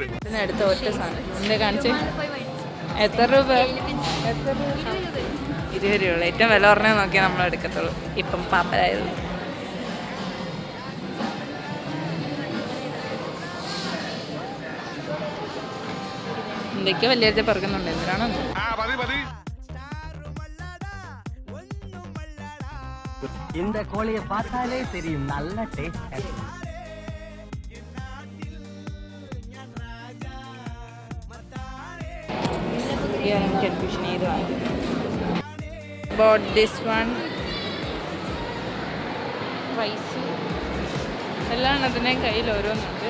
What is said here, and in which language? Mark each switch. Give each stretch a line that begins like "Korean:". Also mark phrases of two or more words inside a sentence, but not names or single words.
Malayalam: ഇതിനടുത്ത ഒറ്റ സാധനം എന്താ കാണിച്ചേ? എത്ര രൂപ? 20 രൂപ. ഏറ്റവും വില പറഞ്ഞാൽ നോക്കിയാൽ നമ്മൾ എടുക്കത്തുള്ളൂ. ഇപ്പം പാപ്പരായത്. എന്തൊക്കെയോ വലിയ പറക്കുന്നുണ്ട്. എന്തിനാണോ
Tamil: இந்த கோழியை பார்த்தாலே தெரியும், நல்ல டேஸ்ட்.
Malayalam: കൺഫ്യൂഷൻ ചെയ്ത് വാങ്ങി.
English: bought this one.
Malayalam: റൈസ് എല്ലാ എണ്ണത്തിൻ്റെയും കയ്യിൽ ഓരോന്നുണ്ട്.